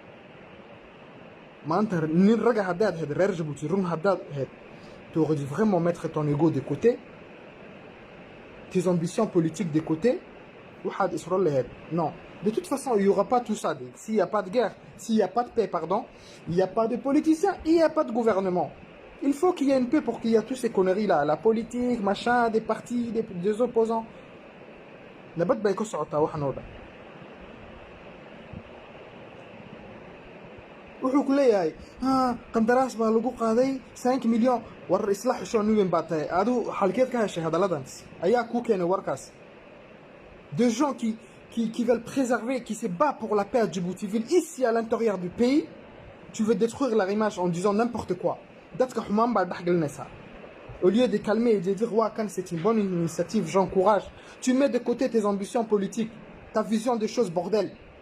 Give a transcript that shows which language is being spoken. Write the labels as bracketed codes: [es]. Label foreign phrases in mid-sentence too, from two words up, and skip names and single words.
[fr] Tu aurais dû vraiment mettre ton ego de côté, tes ambitions politiques de côté. Non. De toute façon, il n'y aura pas tout ça. S'il n'y a pas de guerre, s'il n'y a pas de paix, pardon, il n'y a pas de politiciens, il n'y a pas de gouvernement. Il faut qu'il y ait une paix pour qu'il y ait toutes ces conneries-là. La politique, machin, des partis, des opposants. [so] wuxuu ku leeyahay qandaraas baa lagu qaaday 5 milyan war isla xishoon weyn baa tahay adu halkeed ka heshay hadaladan ayaa ku keenay warkaas [fr] des gens qui veulent préserver, qui se battent pour la paix à Djibouti-Ville ici à l'intérieur du pays. Tu veux détruire leur image en disant n'importe quoi. Au lieu de calmer et de dire ouais, quand c'est une bonne initiative, j'encourage, tu mets de côté tes ambitions politiques, ta vision des choses, bordel.